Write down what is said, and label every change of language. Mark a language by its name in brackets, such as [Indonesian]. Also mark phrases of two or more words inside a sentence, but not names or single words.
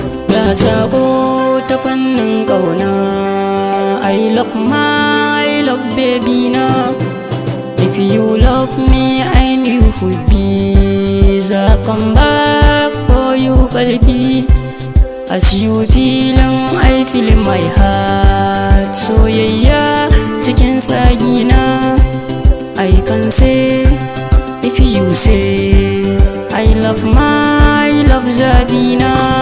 [Hausa] Ga sako ta fannin ƙauna, [English] I love my love baby na. If you love me and you could be, the come back for you baby. As you feeling, I feel in my heart. [Hausa] Soyayya cikin tsagina, [English] I can say, if you say, I love my love zabina.